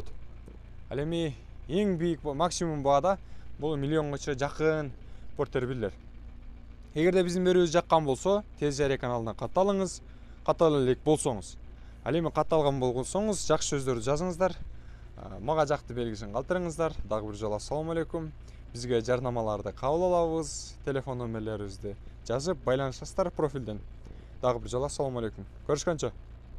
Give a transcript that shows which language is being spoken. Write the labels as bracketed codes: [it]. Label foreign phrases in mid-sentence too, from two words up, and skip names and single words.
[ky] Ал эми эң бийик максимум баада бул миллионго жакын портер бирлер. Эгерде биздин берүүбүз жаккан болсо, Тез жарыя каналына катталыңыз, каттала элек болсоңуз. Ал эми катталган болсоңуз, жакшы сөздөрдү жазыңыздар. Мага жакты белгисин калтырыңыздар. Дагы бир жолу [ar] السلام عليكم. [ky] Бизге жарнамаларды кабыл алабыз. Телефон номерлерибизди жазып байланышасыздар профилден. Дагы бир жолу [ar] السلام عليكم. [ky] Көрүшкөнчө.